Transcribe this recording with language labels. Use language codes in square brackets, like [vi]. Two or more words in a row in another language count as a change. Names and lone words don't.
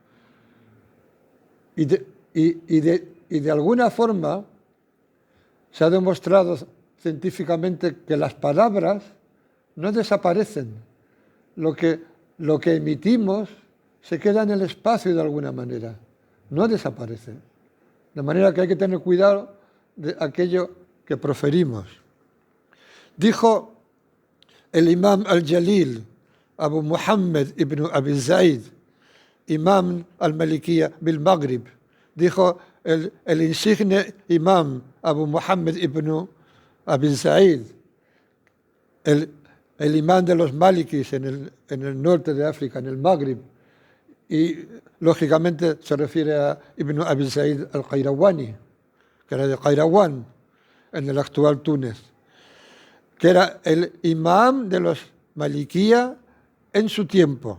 [es] Y de alguna forma se ha demostrado científicamente que las palabras no desaparecen. Lo que emitimos se queda en el espacio de alguna manera, no desaparece. De manera que hay que tener cuidado de aquello que proferimos. Dijo el [ar] الإمام الجليل [es] Abu Muhammad ibn Abi Zaid, [ar] إمام المالكية بالمغرب, [es] dijo el insigne imam Abu Muhammad ibn Abi Zaid, el imam de los Malikis en el norte de África, en el Maghrib, y lógicamente se refiere a Ibn Abi Zaid al-Qayrawani, que era de Qayrawan, en el actual Túnez, que era el imam de los Malikiyya en su tiempo.